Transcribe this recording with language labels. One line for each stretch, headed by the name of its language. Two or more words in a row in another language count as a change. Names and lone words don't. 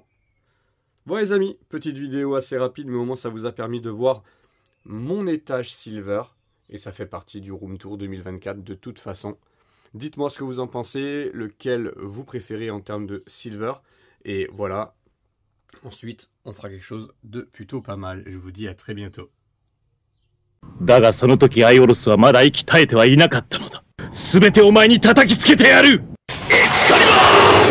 French: Bon les amis, petite vidéo assez rapide, mais au moins ça vous a permis de voir mon étage Silver, et ça fait partie du
English: Room Tour
French: 2024 de toute façon. Dites-moi ce que vous en pensez, lequel vous préférez en termes de Silver, et voilà, ensuite on fera quelque chose de plutôt pas mal. Je vous dis à très bientôt.
Japanese: だがその時アイオロスはまだ息絶えてはいなかったのだ。すべてお前に叩きつけてやる。エクスカリバー！